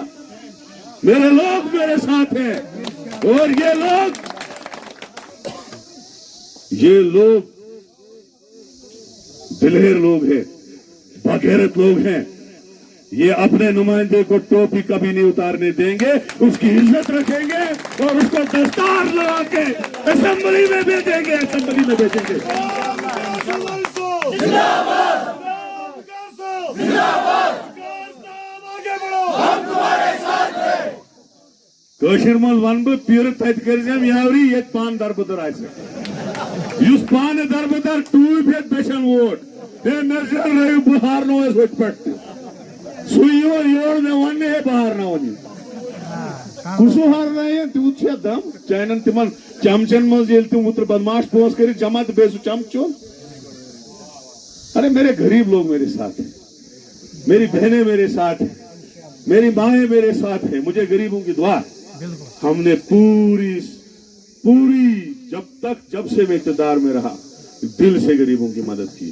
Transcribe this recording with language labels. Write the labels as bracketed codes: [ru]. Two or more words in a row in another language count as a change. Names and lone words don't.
[hi] मेरे लोग मेरे साथ हैं और ये लोग दिलेर लोग हैं, बगैरत लोग हैं। ये अपने नुमाइंदे को टोपी कभी नहीं उतारने देंगे, उसकी इज्जत रखेंगे और उसको दस्तार लगा के असेंबली में भेजेंगे, असेंबली में भेजेंगे। [ks] कशर मज वन बह पीर तत कर यावरी ये पान दरबदर आस पान दरबदर टूप ये बेशन वोट नजर बहार नो पे सुयोर योर मे वन है बहार ना वन कुसु हार तूत दम चाइन तिमन चमचन मज तुम उतर बदमाश पोस कर जमा तो बेसु चमचो। [hi] अरे मेरे गरीब लोग मेरे साथ हैं, मेरी बहनें मेरे साथ हैं, मेरी माएं मेरे साथ हैं। मुझे गरीबों की दुआ। हमने पूरी जब से मैं इक़्तिदार में रहा दिल से गरीबों की मदद की।